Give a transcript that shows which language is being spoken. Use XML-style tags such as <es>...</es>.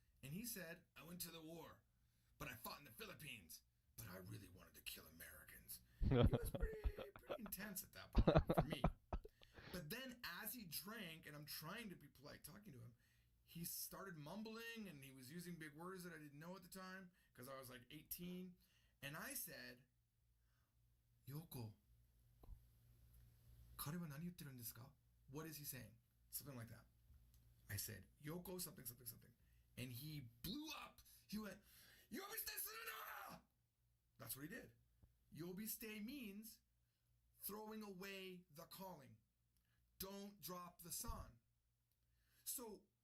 <en>And he said, I went to the war, but I fought in the Philippines, but I really wanted to kill Americans. He was pretty intense at that point for me. But then as he drank, and I'm trying to be polite talking to him, he started mumbling and he was using big words that I didn't know at the time because I was like 18. And I said,</en> <ja>Yoko, 彼は何言ってるんですか?</ja> <en>What is he saying? Something like that. I said, Yoko, something, something, something. And he blew up. He went,</en> <ja>Yobiste suru na!</ja> <en>That's what he did. Yobiste means throwing away the calling. Don't drop the san. So</en>